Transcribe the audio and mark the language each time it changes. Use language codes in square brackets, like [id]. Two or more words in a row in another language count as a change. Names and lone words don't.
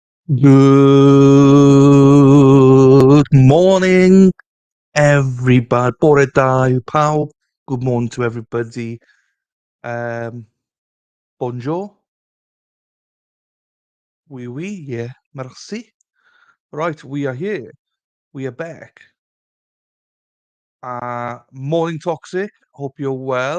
[en] Good morning, everybody. [cy] Bore da yw pawb. [en] Good morning to everybody. [fr] Um, Bonjour. Oui, oui, [en] yeah, [fr] merci. [en] Right, we are here. We are back. Morning, Toxic. Hope you're well.